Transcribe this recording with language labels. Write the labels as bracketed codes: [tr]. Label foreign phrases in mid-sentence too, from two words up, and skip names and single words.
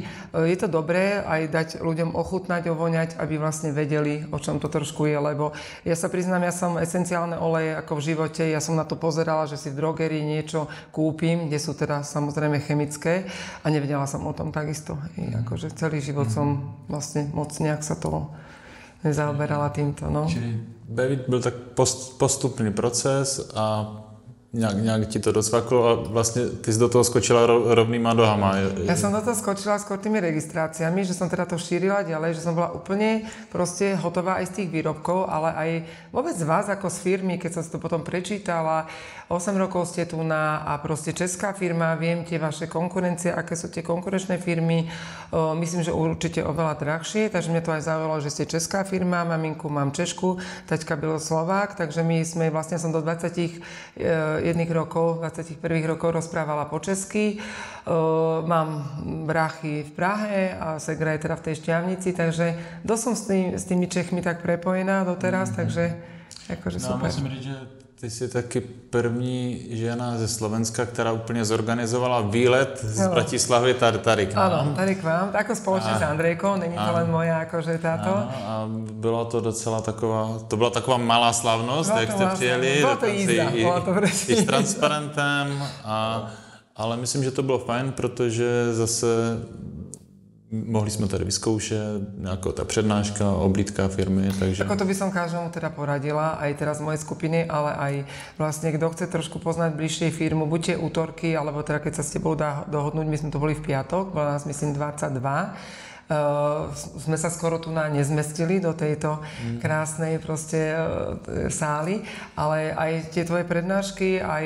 [sk] Je to dobré aj dať ľuďom ochutnať, ovoňať, aby vlastne vedeli, o čom to trošku je, lebo ja sa priznám, ja som esenciálne oleje ako v živote, ja som na to pozerala, že si v drogerii niečo kúpim, kde sú teda samozrejme chemické a nevedela som o tom takisto. Akože celý život som vlastne moc nejak sa to nezaoberala týmto. No. [cs] Bevit byl tak postupný proces a nějak ti to docvaklo a vlastně ty jsi do toho skočila rovnýma nohama. [sk] Ja som do toho skočila skôr tými registráciami, že som teda to šírila ďalej, že som bola úplne proste hotová aj z tých výrobkov, ale aj vôbec z vás ako z firmy, keď som si to potom prečítala, 8 rokov ste tu a proste česká firma, viem tie vaše konkurencie, aké sú tie konkurenčné firmy, myslím, že určite oveľa drahšie, takže mňa to aj zaujalo, že ste česká firma, maminku mám Češku, taťka byl Slovák, takže my sme, vlastne som do 21 rokov rozprávala po česky. Mám bráchy v Prahe a segra je teda v tej Štiavnici, takže dosť som s tými Čechmi tak prepojená doteraz, takže akože super. [cs] Musím říct, že ty jsi taky první žena ze Slovenska, která úplně zorganizovala výlet z Bratislavy tady k nám. [sk] Áno, [cs] tady k vám, [sk] ako spoločne s Andrejkou, není to len moja akože táto. [cs] A bylo to docela taková, to byla taková malá slavnost, jak jste přijeli. Bylo to jízda, bylo to i s transparentem, ale myslím, že to bylo fajn, protože zase [sk] mohli sme tady vyskúšať, nejaká tá prednáška, oblídka firmy, [cs] takže... [sk] Ako to by som každému teda poradila, aj teraz v mojej skupine, ale aj vlastne, kto chce trošku poznať bližšie firmu, buď tie útorky, alebo teda keď sa s tebou dá dohodnúť, my sme to boli v piatok, bolo nás myslím 22, Sme sa skoro tu nezmestili do tejto krásnej proste sály, ale aj tie tvoje prednášky, aj